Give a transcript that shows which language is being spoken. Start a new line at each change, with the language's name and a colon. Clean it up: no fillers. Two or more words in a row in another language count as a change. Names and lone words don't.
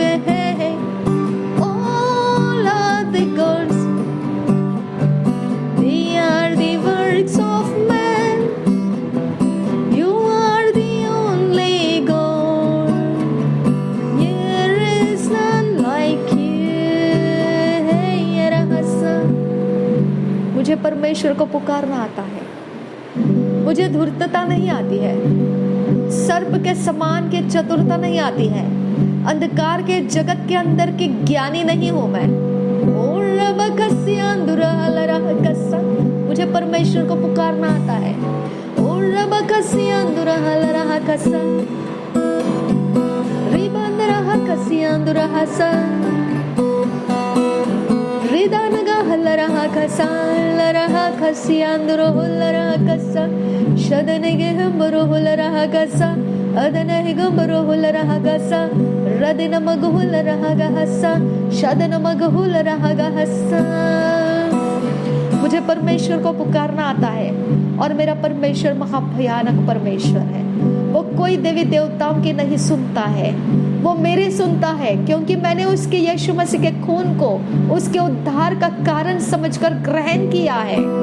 English: All other gods, they are the works of man. You are the only God. There is none like you.
Hindi: मुझे परमेश्वर को पुकारना आता है। मुझे धूर्तता नहीं आती है, सर्प के समान के चतुरता नहीं आती है, अंधकार के जगत के अंदर की ज्ञानी नहीं हूं मैं। मुझे परमेश्वर को पुकारना आता है। Laraha kasa, laraha kasiandro, laraha kasa, shadanege hambro, laraha kasa, adanahe gambro, laraha kasa, radina maghu, laraha kasa, shadana maghu, laraha kasa। मुझे परमेश्वर को पुकारना आता है, और मेरा परमेश्वर महाभयानक परमेश्वर है। वो कोई देवी देवताओं की नहीं सुनता है, वो मेरी सुनता है, क्योंकि मैंने उसके यीशु मसीह के खून को उसके उद्धार का कारण समझकर ग्रहण किया है।